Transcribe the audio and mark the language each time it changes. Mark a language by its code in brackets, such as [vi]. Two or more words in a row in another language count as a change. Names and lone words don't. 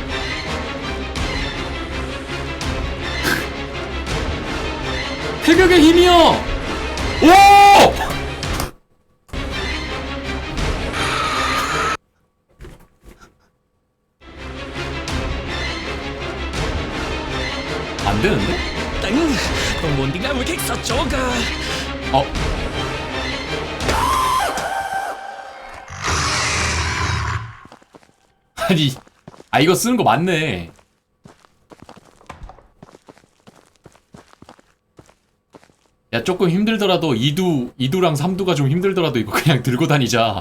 [ko] 태극의 힘이요! 오! 안 되는데? [yue] 頂，道門點解會棘實咗㗎？ [ko] 어. 아니, 아, 이거 쓰는 거 맞네. 야, 조금 힘들더라도 2두랑 3두가 좀 힘들더라도 이거 그냥 들고 다니자.